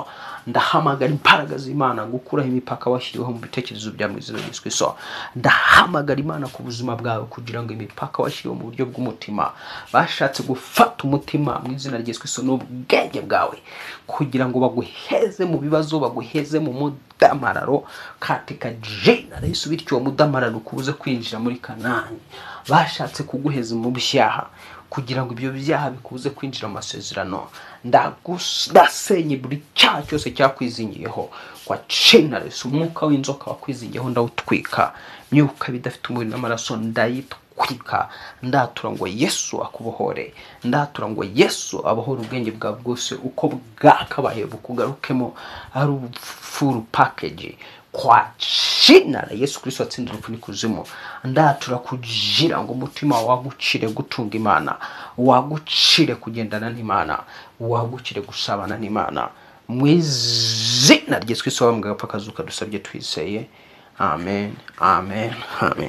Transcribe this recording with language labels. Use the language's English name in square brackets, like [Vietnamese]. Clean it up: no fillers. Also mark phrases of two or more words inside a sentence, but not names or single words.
[Kinyarwanda] Ndahamagara imbaraga z'Imana gukuraho imipaka washyiriweho mu bitekerezo byawe mu izina Yesu Kristo. Ndahamagara Imana ku buzima bwawe kugira ngo imipaka washyiriweho mu buryo bw'umutima bashatse gufata umutima mu izina Yesu Kristo n'ubwenge bwawe, kugira ngo baguheze mu bibazo, baguheze mu mudamararo [Swahili] katika jina Yesu, [Kinyarwanda] bityo uwo mudamararo kubuze kwinjira muri Kanani. Bashatse kuguheza mu byaha kugira ngo ibyo byaha bikubuze kwinjira mu masezerano. Ndasenye buri cyaha cyose cyakwizingiyeho [Swahili] kwa jina Yesu. [Kinyarwanda] Umwuka w'inzoka wakwizingiyeho ndawutwika, myuka bidafite umubiri n'amaraso ndayitwika. Ndatura ngo Yesu akubohore, ndatura ngo Yesu abohore ubwenge bwawe bwose uko bwakabaye bukugarukemo ari [English] full package [Swahili] kwa jina Yesu Kristo [Kinyarwanda] atsindira urupfu n'ikuzimu. Ndatura kugira ngo umutima wagucire gutunga Imana, wagucire kugendana n'Imana, wagucire gusabana n'Imana mu izina Yesu Kristo wambwa apakazuka dusabye twiseye. Amen, amen, amen.